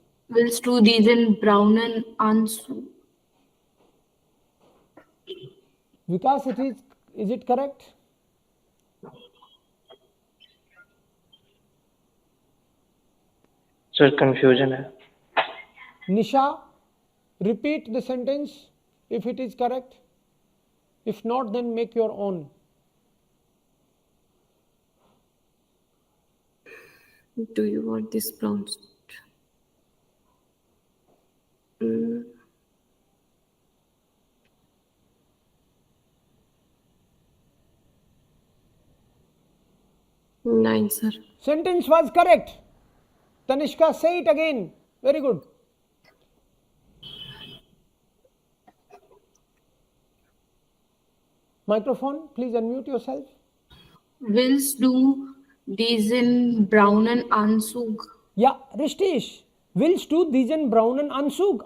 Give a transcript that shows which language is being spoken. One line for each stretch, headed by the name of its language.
German: Willst du diesen braunen Anzug?
English: Vikas, is it correct?
Hindi: Sir, confusion है.
English: Nisha, repeat the sentence if it is correct, if not then make your own. Do you want this brown suit? Mm. 9, sir. Sentence was correct. Tanishka, say it again. Very good. Microphone, please unmute yourself.
German: Willst du diesen braunen Anzug? Ja, richtig. Willst du diesen braunen Anzug?